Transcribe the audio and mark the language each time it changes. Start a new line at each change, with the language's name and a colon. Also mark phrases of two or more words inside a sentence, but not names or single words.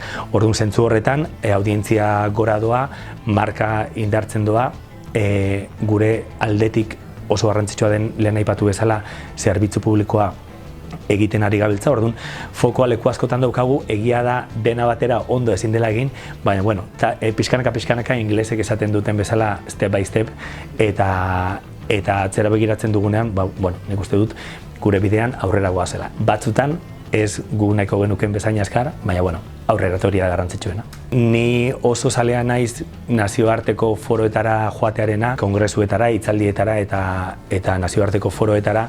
Basque: Orduan, zentzu horretan, audientzia gora doa, marka indartzen doa, gure aldetik oso garrantzitsua den lehen aipatu bezala zerbitzu publikoa egiten ari gabiltza. Orduan, fokoa leku askotan daukagu, egia da dena batera ondo ezin dela egin, baina, pixkanaka inglesek esaten duten bezala
English: step by step,
Basque: eta atzera begiratzen dugunean, nik uste dut gure bidean aurrera goazela. Batzutan, ez gu nahiko genuken bezain azkar, baina, aurrera hori da garrantzitsuena. Ni oso zalea naiz nazioarteko foroetara joatearena, kongresuetara, hitzaldietara eta nazioarteko foroetara.